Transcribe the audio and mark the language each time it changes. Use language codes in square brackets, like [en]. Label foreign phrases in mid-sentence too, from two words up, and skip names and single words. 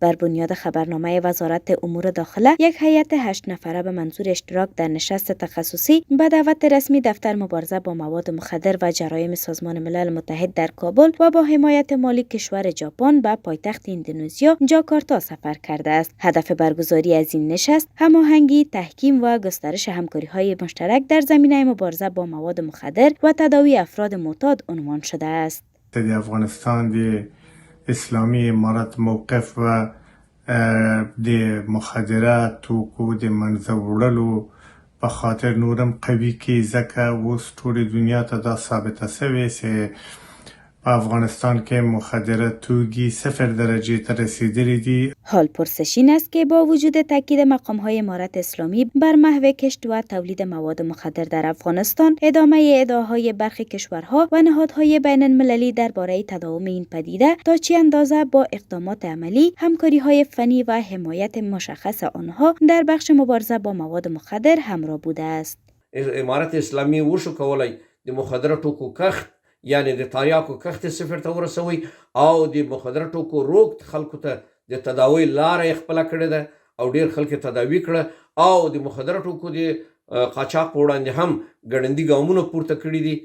[fa] بر بنیاد خبرنامه وزارت امور داخله، یک هیئت 8 نفره به منظور اشتراک در نشست تخصصی به دعوت رسمی دفتر مبارزه با مواد مخدر و جرایم سازمان ملل متحد در کابل و با حمایت مالی کشور ژاپن به پایتخت اندونزیا جاکارتا سفر کرده است. هدف برگزاری از این نشست هماهنگی، تحکیم و گسترش همکاری‌های مشترک در زمینه مبارزه با مواد مخدر و تداوی افراد معتاد عنوان شده است. [ps] د افغانستان د اسلامی امارت موقف و د مخدره توکو د منځه وړلو په خاطر نورم قوي کی ځکه اوس ټولې دنیا ته دا ثابته شوې چې په افغانستان کې مخدره توکي 0 درجه ته رسیدلي دي. [fa] حال پرسش این است که با وجود تاکید مقام‌های امارت اسلامی بر محو کشت و تولید مواد مخدر در افغانستان، ادامه ادعاهای برخی کشورها و نهادهای بین المللی درباره تداوم این پدیده تا چه اندازه با اقدامات عملی، همکاری‌های فنی و حمایت مشخص آنها در بخش مبارزه با مواد مخدر همراه بوده است. [ps] امارت اسلامی وشو کولای د مخدره توکو کښت یعنی د تریاکو کښت 0 ته ورسوي او د مخدره توکو روغ خلکو ته د تداوی لاره خپل کړی ده او ډیر خلک تداوی کړه او د مخدره توکو د قاچاق وړاندې هم ګړندي ګامونه پورته کړی دي.